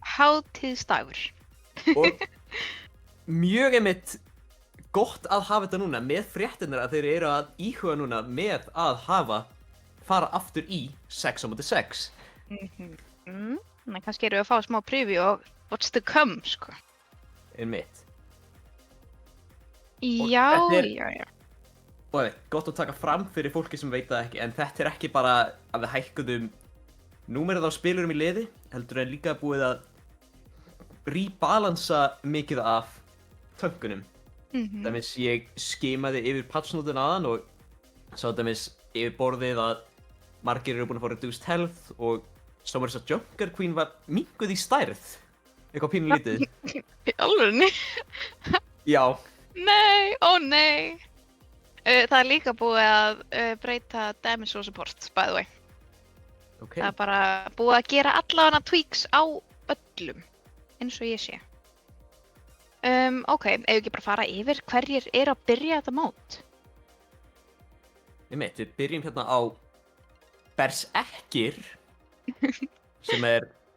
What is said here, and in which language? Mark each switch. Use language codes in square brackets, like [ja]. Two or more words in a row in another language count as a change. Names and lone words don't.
[is] hátíðsdagur. Og mjög einmitt gott að hafa þetta núna með fréttirnar að þeir eru að íhuga núna með að fara aftur í 6 á móti 6. Þannig kannski eru við að fá smá preview og [en] what's to come, [is] sko. Einmitt. Já, þetta er- já, já. Og það er gott að taka fram fyrir fólki sem veit það ekki, en þetta er ekki bara að við hækkuðum númerið á spilurum í liði, heldur en líka búið að rebalansa mikið af tönkunum. Dæmis ég skimaði yfir patchnótun aðan og sá dæmis yfir borðið að margir eru búin að fá [en] reduced health [is] og svo maður þess að Junker Queen var minnkuð í stærð. Eitthvað pínu lítið. Í alvörunni? Já. Nei, ó nei. Það er líka búið að breyta damage og support, [en] by the way. [is] Ok. Það er bara búið að gera allavega tweaks á öllum, eins og ég sé. Ok, ef við ekki bara fara yfir hverjir eru að byrja þetta mót? Einmitt, við byrjum hérna á Berserkir, sem er